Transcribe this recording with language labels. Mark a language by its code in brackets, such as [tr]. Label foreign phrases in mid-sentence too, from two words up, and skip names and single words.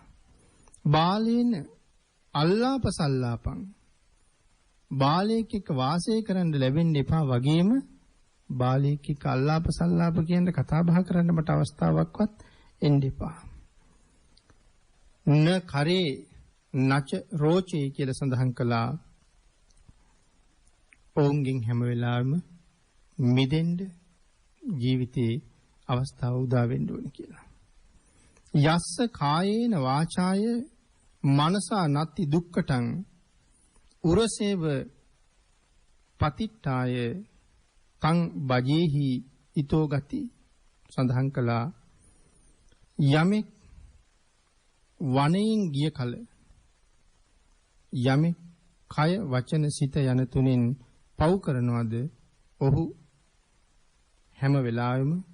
[pi] බාලේන අල්ලාප සල්ලාපං [si] බාලයෙක් එක්ක වාසය කරන්න ලැබෙන්න එපා වගේම බාලයෙක් එක්ක අල්ලාප සල්ලාප කියන කතා බහ කරන්න මට අවස්ථාවක්වත් එන්න එපා. [pi] න කරේ නච රෝචේ [si] කියලා සඳහන් කළා. ඔවුන්ගෙන් හැම වෙලාවෙම මිදෙන්න ජීවිතේ අවස්ථාව උදා වෙන්න ඕනේ කියලා. [pi] යස්ස කායේන වාචාය මනසා නත්ති දුක්කටං උරසේව පතිට්ඨාය තං බජේහි ඊතෝ ගති [si] සඳහන් කළා යමෙක් වනයෙන් ගිය කල යමෙක් කය වචන සිත යන තුනෙන් පව් කරනවද ඔහු හැම වෙලාවෙම